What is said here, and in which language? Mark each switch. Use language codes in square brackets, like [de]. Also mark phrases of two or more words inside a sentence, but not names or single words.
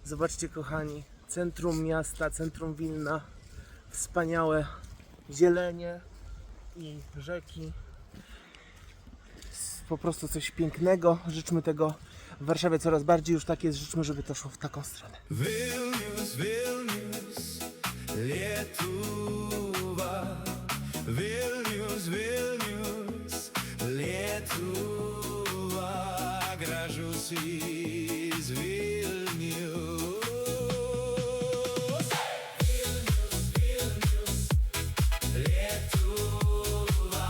[pl] Zobaczcie kochani, centrum miasta, centrum Wilna, wspaniałe zielenie i rzeki. Po prostu coś pięknego. Życzmy tego w Warszawie coraz bardziej, już tak jest, życzmy, żeby to szło w taką stronę. Vilnius, Vilnius, Lietuva. Vilnius, Vilnius, Lietuva. Gražusi z Vilnius. Vilnius, Vilnius, Lietuva.